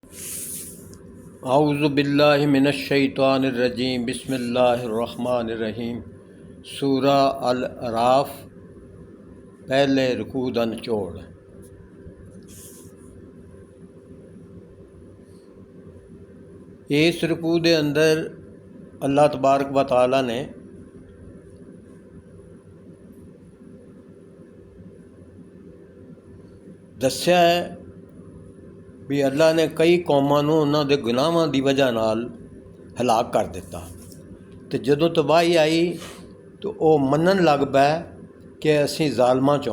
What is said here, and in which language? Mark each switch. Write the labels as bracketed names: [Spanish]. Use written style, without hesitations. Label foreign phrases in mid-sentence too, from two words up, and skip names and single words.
[Arabic] أعوذ بالله من الشيطان الرجيم بسم الله الرحمن الرحيم. [Punjabi] سورہ الاعراف، پہلے رکوع دا نچوڑ. اس رکوع دے اندر [Arabic] الله تبارك وتعالى [Punjabi] نے دسیا ہے بھی اللہ نے کئی قوماں نوں انہاں دے گناہاں دی وجہ نال ہلاک کر دتا. تو جدوں تباہی آئی تو وہ منن لگ پے کہ اسیں ظالماں چوں.